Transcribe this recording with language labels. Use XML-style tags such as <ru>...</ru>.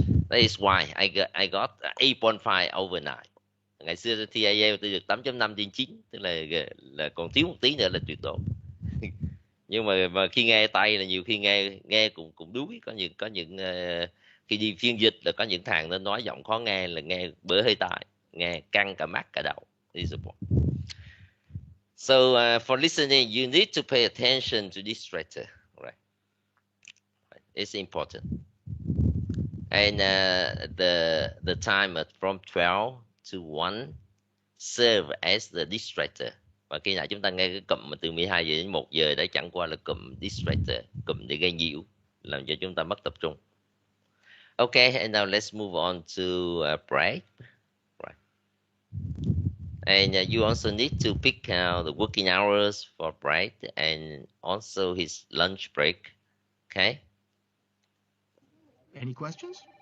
<en>That is why I got 8.5 over 9.</en> <vi>Ngày xưa thi IELTS tôi được 8.5 trên 9, tức là còn thiếu một tí nữa là tuyệt đối. Nhưng mà khi nghe tay là nhiều khi nghe cũng đuối, có những khi đi phiên dịch là có những thằng nó nói giọng khó nghe là nghe bở hơi tai, nghe căng cả mắt cả đầu.</vi> <en>So for listening, you need to pay attention to this strata, right? It's important. And the time from 12 to 1 serve as the distractor.</en> <vi>Và khi nào chúng ta nghe cái cụm mà từ 12 giờ đến 1 giờ đấy chẳng qua là cụm distractor, cụm để gây nhiễu, làm cho chúng ta mất tập trung.</vi> <en>Okay, and now let's move on to break. Right. And you also need to pick out the working hours for break and also his lunch break. Okay. Any questions?</en>